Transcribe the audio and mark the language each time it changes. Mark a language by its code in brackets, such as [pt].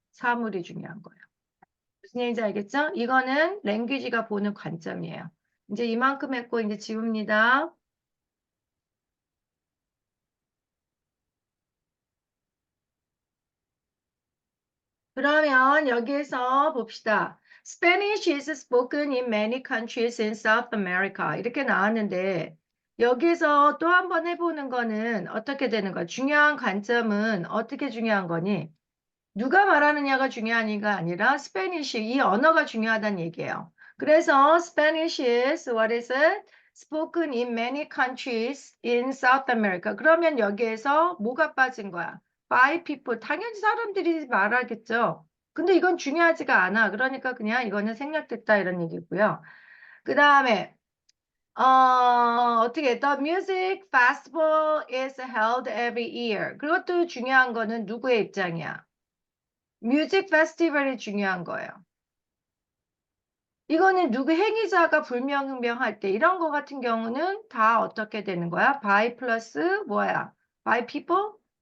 [ko] 사물이 중요한 거예요. 무슨 얘기인지 알겠죠? 이거는 랭귀지가 보는 관점이에요. 이제 이만큼 했고 이제 지웁니다. 그러면 여기에서 봅시다. [en] Spanish is spoken in many countries in South America. [ko] 이렇게 나왔는데 여기에서 또 한 번 해보는 거는 어떻게 되는 거야? 중요한 관점은 어떻게 중요한 거니? 누가 말하느냐가 중요한 이가 아니라 Spanish, 이 언어가 중요하다는 얘기예요. 그래서 [en] Spanish is what is it? Spoken in many countries in South America. [ko] 그러면 여기에서 뭐가 빠진 거야? [en] By people. [ko] 당연히 사람들이 말하겠죠. 근데 이건 중요하지가 않아. 그러니까 그냥 이거는 생략됐다 이런 얘기고요. 그 다음에 어떻게 [en] The music festival is held every year. [ko] 그것도 중요한 거는 누구의 입장이야? 뮤직 페스티벌이 중요한 거예요. 이거는 누구 행위자가 불명명할 때 이런 거 같은 경우는 다 어떻게 되는 거야? [en] by [ko] 플러스 뭐야? [en] by people?